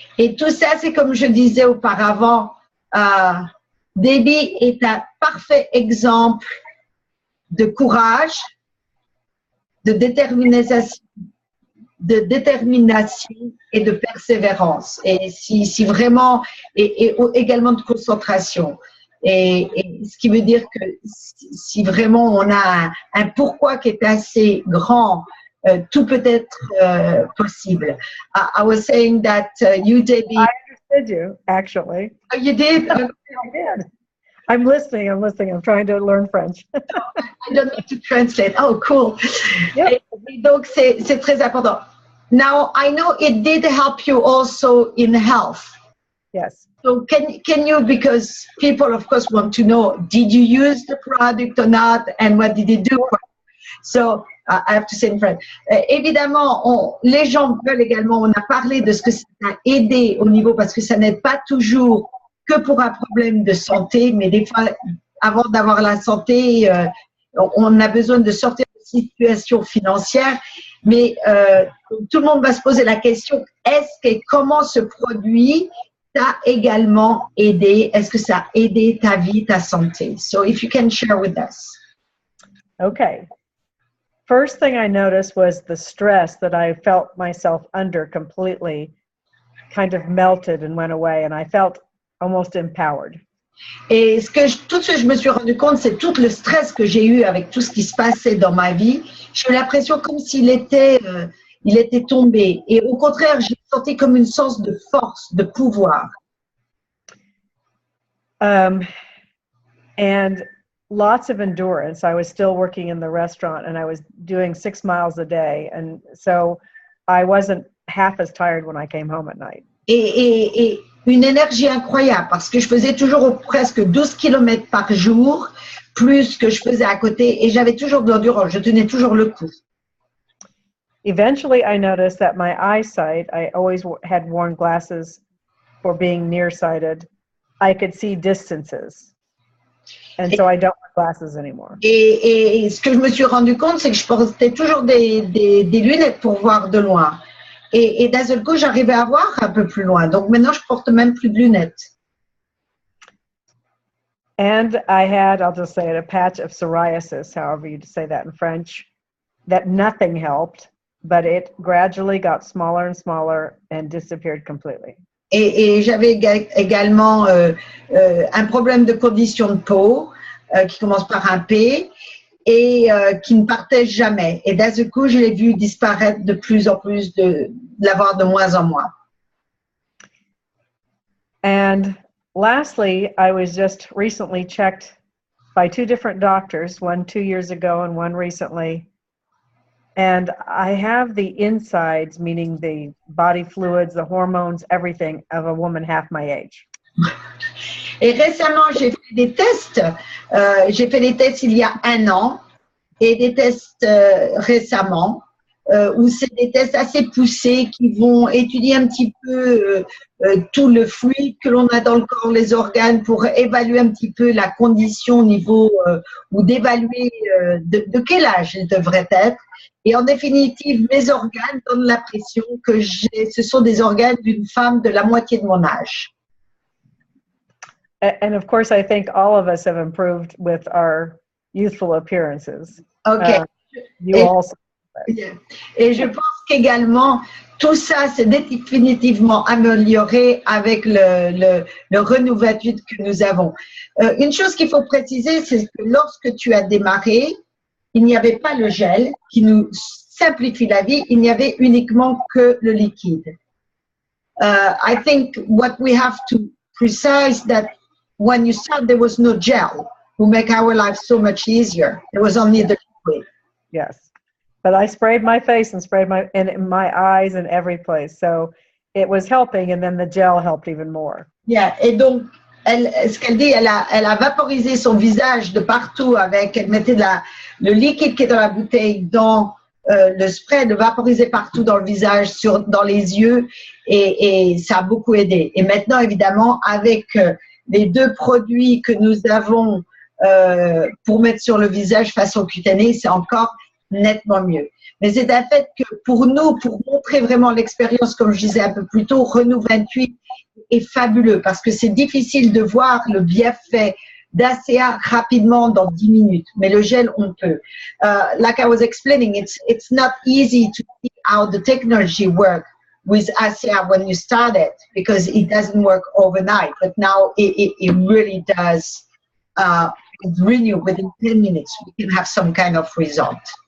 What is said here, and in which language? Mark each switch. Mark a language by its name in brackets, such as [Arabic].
[French] Et tout ça, c'est comme je disais auparavant, Debbie est un parfait exemple de courage, de détermination et de persévérance. Et si vraiment, et également de concentration. Et ce qui veut dire que si vraiment on a un pourquoi qui est assez grand, tout peut être possible. [English] I was saying that you, Debbie. I understood you, actually. Oh, you did? I did. I'm listening. I'm trying to learn French. I don't need to translate. Oh, cool. Yep. [French] Et donc, c'est très important. [English] Now, I know it did help you also in health. Yes. So can you, because people, of course, want to know, did you use the product or not, and what did it do? So, I have to say in French. [French] Évidemment, les gens veulent également, on a parlé de ce que ça a aidé au niveau, parce que ça n'aide pas toujours que pour un problème de santé, mais des fois, avant d'avoir la santé, on a besoin de sortir de situation financière. Mais tout le monde va se poser la question, comment ce produit t'a également aidé? Est-ce que ça a aidé ta vie, ta santé? [English] So if you can share with us. Okay. First thing I noticed was the stress that I felt myself under completely kind of melted and went away, and I felt almost empowered. [French] Et tout ce que je me suis rendu compte, c'est tout le stress que j'ai eu avec tout ce qui se passait dans ma vie. J'ai eu l'impression comme s'il était tombé. Et au contraire, j'ai senti comme une sorte de force, de pouvoir. [English] And lots of endurance. I was still working in the restaurant, and I was doing 6 miles a day. And so I wasn't half as tired when I came home at night. [French] Et une énergie incroyable, parce que je faisais toujours presque 12 km par jour, plus que je faisais à côté, et j'avais toujours de l'endurance, je tenais toujours le coup. [English] Eventually, I noticed that my eyesight, I always had worn glasses for being nearsighted. I could see distances. And so I don't wear glasses anymore. [French] Et ce que je me suis rendu compte, c'est que je portais toujours des lunettes pour voir de loin. Et d'un seul coup, j'arrivais à voir un peu plus loin. Donc maintenant, je porte même plus de lunettes. [English] And I had, I'll just say it, a patch of psoriasis, however you say that in French, that nothing helped, but it gradually got smaller and smaller and disappeared completely. [French] Et j'avais également un problème de condition de peau qui commence par un P et qui ne partait jamais. Et d'un seul coup, je l'ai vu disparaître de plus en plus, de l'avoir de moins en moins. [English] And lastly, I was just recently checked by 2 different doctors, one 2 years ago and one recently. And I have the insides, meaning the body fluids, the hormones, everything of a woman half my age. [French] Et récemment, j'ai fait des tests. J'ai fait des tests il y a 1 an et des tests récemment où c'est des tests assez poussés qui vont étudier un petit peu tout le fluide que l'on a dans le corps, les organes, pour évaluer un petit peu la condition au niveau ou d'évaluer de quel âge ils devraient être. Et en définitive, mes organes donnent l'impression que ce sont des organes d'une femme de la moitié de mon âge. [English] And of course, I think all of us have improved with our youthful appearances. OK. You [French] Et, [English] also. [French] et je pense qu'également, tout ça s'est définitivement amélioré avec le renouvellement que nous avons. Une chose qu'il faut préciser, c'est que lorsque tu as démarré, il n'y avait pas le gel qui nous simplifie la vie, il n'y avait uniquement que le liquide. [English] I think what we have to precise that when you start, there was no gel to make our life so much easier. There was only the liquid. Yes. But I sprayed my face and sprayed my eyes and every place. So it was helping, and then the gel helped even more. Yeah. [French] Et donc, ce qu'elle dit, elle a vaporisé son visage de partout avec, elle mettait le liquide qui est dans la bouteille dans le spray, le vaporiser partout dans le visage, dans les yeux, et ça a beaucoup aidé. Et maintenant, évidemment, avec les deux produits que nous avons pour mettre sur le visage façon cutanée, c'est encore nettement mieux. Mais c'est un fait que pour nous, pour montrer vraiment l'expérience, comme je disais un peu plus tôt, Renou 28 est fabuleux parce que c'est difficile de voir le bienfait d'ASEA rapidement dans 10 minutes, mais le gel, on peut. [English] Like I was explaining, it's not easy to see how the technology works with ASEA when you start it because it doesn't work overnight, but now it really does renew within 10 minutes. We can have some kind of result.